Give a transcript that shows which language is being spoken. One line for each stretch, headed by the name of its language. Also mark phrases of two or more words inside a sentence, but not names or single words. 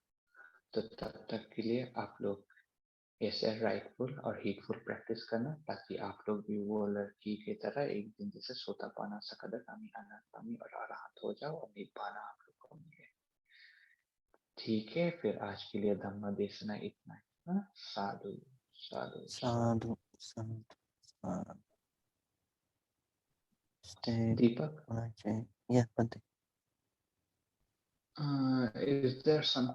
Hindi: तो तब तक के लिए आप लोग ऐसे
English: rightful and heedful practice
Hindi: करना, ताकि आप लोग भी वो लड़की की तरह एक दिन जैसे सोतापाना सकदगामी अनागामी और अरहत हो जाओ और निब्बाना आप लोग को मिले। ठीक है, फिर आज के लिए धम्म देशना इतना ही। हाँ?
Pali: साधु साधु साधु। Sadhu, sadhu, sadhu.
English: Stay. दीपक, Yeah, Bante. is there some